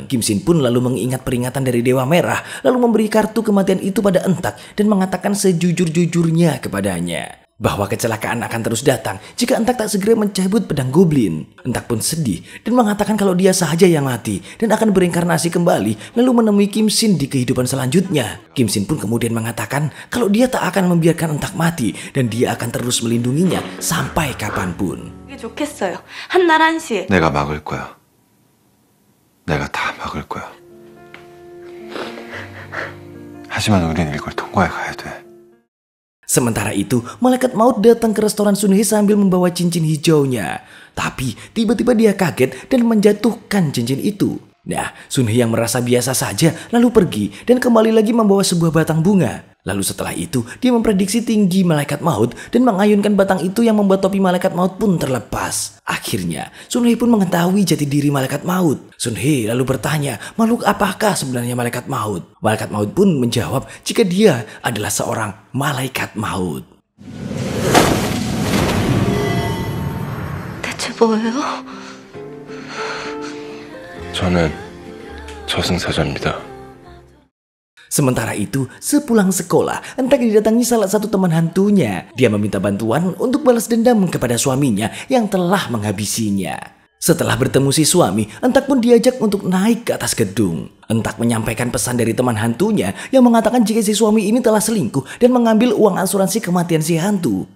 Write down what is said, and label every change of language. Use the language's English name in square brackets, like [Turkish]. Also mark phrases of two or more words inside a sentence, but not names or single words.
[Indonesian] Kim Shin pun lalu mengingat peringatan dari Dewa Merah, lalu memberi kartu kematian itu pada Entak dan mengatakan sejujur-jujurnya kepadanya bahwa kecelakaan akan terus datang jika Entak tak segera mencabut pedang goblin. Entak pun sedih dan mengatakan kalau dia saja yang mati dan akan berinkarnasi kembali lalu menemui Kim Shin di kehidupan selanjutnya. Kim Shin pun kemudian mengatakan kalau dia tak akan membiarkan Entak mati dan dia akan terus melindunginya sampai kapanpun. [Korean] 이게 좋겠어요. 한날 1시에. 내가 막을 거야. 내가 다 막을 거야. 하지만 우린 이걸 통과해 가야 돼. [Indonesian] Sementara itu, malaikat maut datang ke restoran Sun Hee sambil membawa cincin hijaunya. Tapi tiba-tiba dia kaget dan menjatuhkan cincin itu. Nah, Sun Hee yang merasa biasa saja lalu pergi dan kembali lagi membawa sebuah batang bunga. Lalu setelah itu, dia memprediksi tinggi malaikat maut dan mengayunkan batang itu yang membuat topi malaikat maut pun terlepas. Akhirnya, Sun Hee pun mengetahui jati diri malaikat maut. Sun Hee lalu bertanya, makhluk apakah sebenarnya malaikat maut? Malaikat maut pun menjawab jika dia adalah seorang malaikat maut. [Korean] 대체 뭐예요? 저는 저승사자입니다. [Indonesian] Sementara itu, sepulang sekolah, Entak didatangi salah satu teman hantunya. Dia meminta bantuan untuk balas dendam kepada suaminya yang telah menghabisinya. Setelah bertemu si suami, Entak pun diajak untuk naik ke atas gedung. Entak menyampaikan pesan dari teman hantunya yang mengatakan jika si suami ini telah selingkuh dan mengambil uang asuransi kematian si hantu.